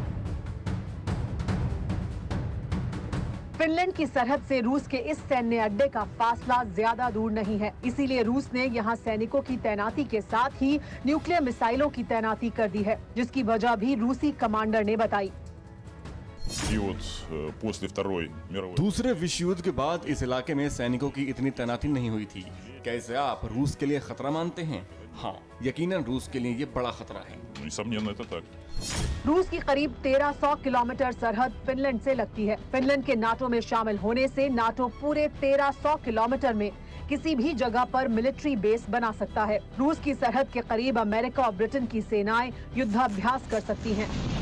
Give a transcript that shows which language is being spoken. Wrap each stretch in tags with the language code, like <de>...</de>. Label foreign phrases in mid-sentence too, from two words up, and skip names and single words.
<hi>फिनलैंड की सरहद से रूस के इस सैन्य अड्डे का फासला ज्यादा दूर नहीं है, इसीलिए रूस ने यहां सैनिकों की तैनाती के साथ ही</hi> <en>nuclear missiles</en> <hi>की तैनाती कर दी है, जिसकी वजह भी रूसी कमांडर ने बताई। दूसरे विश्व युद्ध के बाद इस इलाके में सैनिकों की इतनी तैनाती नहीं हुई थी। क्या इसे आप रूस के लिए खतरा मानते हैं? हाँ, यकीनन रूस के लिए ये बड़ा खतरा है।</hi> <ru>Несомненно, это так.</ru> <hi>रूस की करीब 1300 किलोमीटर सरहद फिनलैंड से लगती है। फिनलैंड के नाटो में शामिल होने से नाटो पूरे 1300 किलोमीटर में किसी भी जगह पर</hi> <en>military base</en> <hi>बना सकता है। रूस की सरहद के करीब अमेरिका और ब्रिटेन की सेनाएं युद्धाभ्यास कर सकती हैं।</hi>